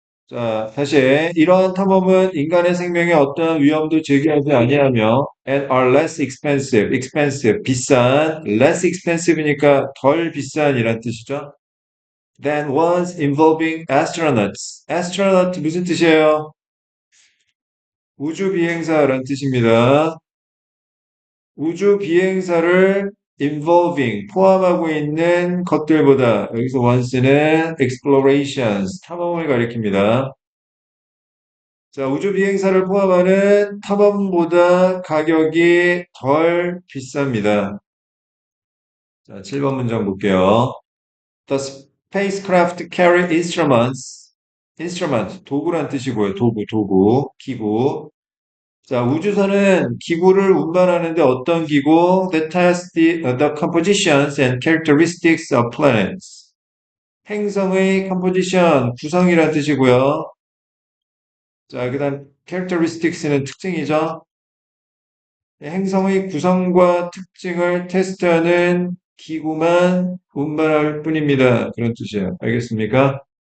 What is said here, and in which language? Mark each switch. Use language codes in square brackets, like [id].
[ko] 자, 다시 이러한 탐험은 인간의 생명에 어떠한 위험도 제기하지 아니하며 [en] and are less expensive, [ko] expensive, 비싼, less expensive니까 덜 비싼이란 뜻이죠. [en] than ones involving astronauts. [ko] astronaut 무슨 뜻이에요? 우주 비행사란 뜻입니다. 우주 비행사를 involving 포함하고 있는 것들보다 여기서 once는 explorations 탐험을 가리킵니다. 자, 우주 비행사를 포함하는 탐험보다 가격이 덜 비쌉니다. 자, 7번 문장 볼게요. [en] The spacecraft carry instruments. [ko] instrument, 도구란 뜻이고요. 도구, 도구, 기구. 자, 우주선은 기구를 운반하는데 어떤 기구? [en] That test the compositions and characteristics of planets. [ko] 행성의 composition, 구성이란 뜻이고요. 자, 그 다음 characteristics는 특징이죠. 행성의 구성과 특징을 테스트하는 기구만 운반할 뿐입니다. 그런 뜻이에요. 알겠습니까?